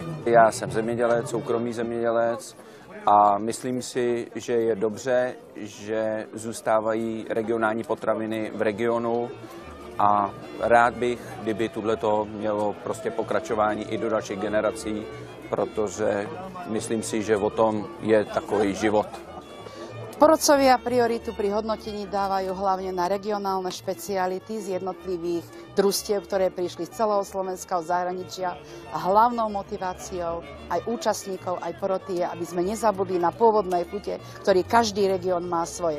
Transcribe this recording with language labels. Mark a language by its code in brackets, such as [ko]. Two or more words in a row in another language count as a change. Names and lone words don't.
[cs] Já jsem zemědělec, soukromý zemědělec a myslím si, že je dobře, že zůstávají regionální potraviny v regionu a rád bych, kdyby tohleto mělo prostě pokračování i do dalších generací, protože myslím si, že o tom je takový život. [sk] Porodcovia prioritu pri hodnotení dávajú hlavne na regionálne špeciality z jednotlivých družstiev, ktoré prišli z celého Slovenska, od zahraničia a hlavnou motiváciou aj účastníkov, aj poroty je, aby sme nezabudli na pôvodné chute, ktorý každý región má svoje.